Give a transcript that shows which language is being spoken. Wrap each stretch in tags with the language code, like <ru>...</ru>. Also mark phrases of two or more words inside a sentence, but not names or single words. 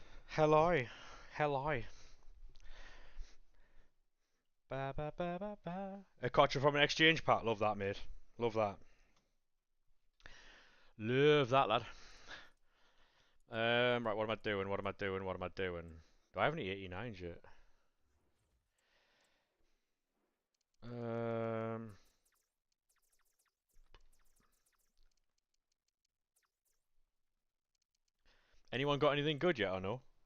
<en>Hello. Hello. Ba ba ba ba ba. A gotcha from an exchange pack. Love that, mate. Love that. Love that, lad. Right, what am I doing? What am I doing? What am I doing? Do I have any 89s yet? Um, Anyone got anything good yet or no?</en>